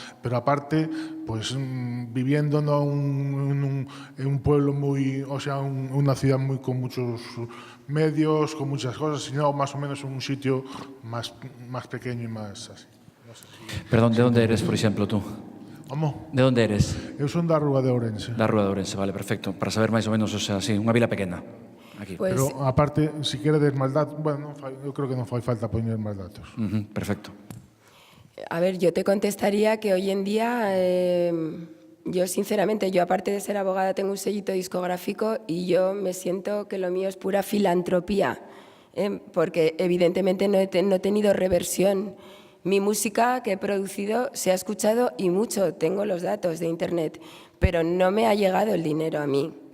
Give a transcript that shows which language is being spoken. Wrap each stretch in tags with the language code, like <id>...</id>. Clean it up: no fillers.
<es>Pero aparte, pues viviendo ¿no? en un pueblo muy, o sea, una ciudad muy con muchos medios, con muchas cosas, sino más o menos en un sitio más pequeño y más así. No sé si, Perdón, ¿de dónde eres, por ejemplo, tú? ¿Cómo? ¿De dónde eres?</es> <gl>Eu son da Rúa de Ourense. Da Rúa de Ourense, vale, perfecto. Para saber máis ou menos, o sea, sí, unha vila pequena. Aquí.</gl> <es>Pues,</es> <gl>Pero aparte, si queredes máis datos, bueno, eu creo que non fai falta poñer máis datos.</gl> <es>Perfecto. a ver, yo te contestaría que hoy en día, yo sinceramente, yo aparte de ser abogada tengo un sellito discográfico y yo me siento que lo mío es pura filantropía, porque evidentemente no he tenido reversión. Mi música que he producido se ha escuchado y mucho, tengo los datos de internet, pero no me ha llegado el dinero a mí.</es>